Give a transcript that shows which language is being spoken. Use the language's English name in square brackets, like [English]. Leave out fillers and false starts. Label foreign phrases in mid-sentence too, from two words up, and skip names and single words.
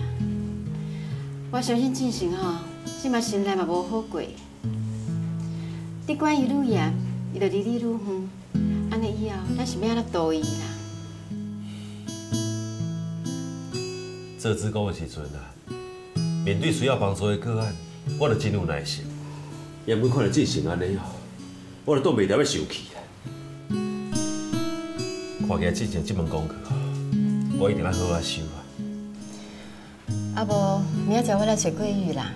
[Min Nan Chinese] 我相信进行吼，即马心内嘛无好过。你管伊愈严，伊就离你愈远。安尼以后，咱是要安怎度伊啦？做志工的时阵啊，面对需要帮助的个案，我就真有耐心。也每看到进行安尼哦，我就挡袂牢要生气啊。看起来进行这门功课，我一定要好好修啊。啊无，明仔载我来找桂玉啦。